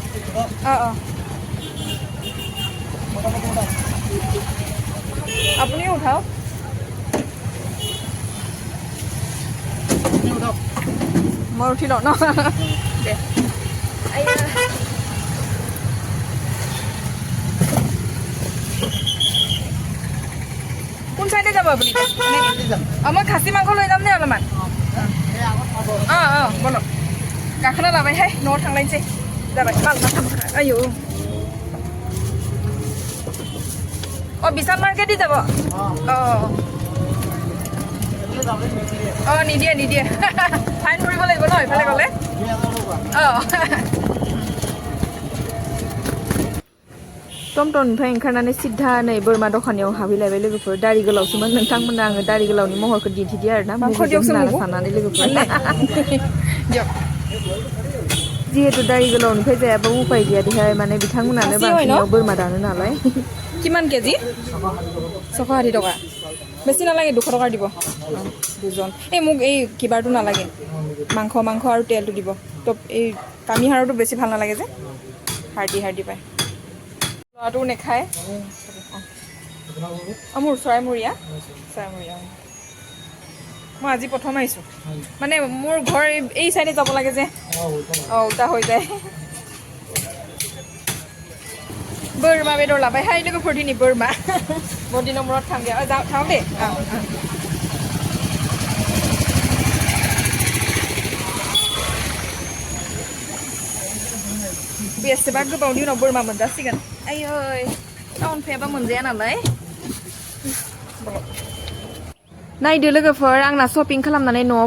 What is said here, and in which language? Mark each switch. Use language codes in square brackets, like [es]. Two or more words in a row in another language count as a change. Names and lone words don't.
[as] আপুনিও উঠাওক মই উঠি লওঁ ন দে কোন চাইডে যাব আপুনি মই খাচী মাংস লৈ যাম দেই অলপমান বলক [brx] गाखोना लाबायहाय न'आव थांलायनोसै जाबाय आयौ [as] বিশাল মাৰ্কেটে যাব নিদিয়ে ফাইন কৰিব লাগিব ন এইফালে গ'লে [brx] टमटमनिफ्राय ओंखारनानै सिद्धा नै बोरमा दखानाव हाबहैलायबाय लोगोफोर दारि गोलावसोमोन नोंथांमोना आङो दारि गोलावनि महरखौ दिन्थिदिया आरोना साननानै लोगोफोर जिहेतु दारि गोलावनिफ्राय जायाबा उपाय गैया देहाय माने बिथांमोनानो बांसिनाव बोरमा दानो नालाय किमान केजि [as] 160 টকা বেছি নালাগে 200 টকা দিব দুজন এই মোক এই কিবাৰটো নালাগে মাংস আৰু তেলটো দিব তো এই কামি হাড়টো বেছি ভাল নালাগে যে হাৰ্ডি পায় ল'ৰাটো নেখায় মোৰ চৰাইমূৰীয়া মই আজি প্ৰথম আহিছোঁ মানে মোৰ ঘৰ এই চাইডে যাব লাগে যে উল্টা হৈ যায় [brx] बोरमा बेदर लाबायहाय लोगोफोर दिनै बोरमा बहुत दिनाव मुराद थांगोन थां दे बेसेबा गोबावनि उनाव बोरमा मोनजासिगोन आयै टाउन फैयाबा मोनजाया नालाय नायदो लोगोफोर आंना शपिं खालामनानै न'आव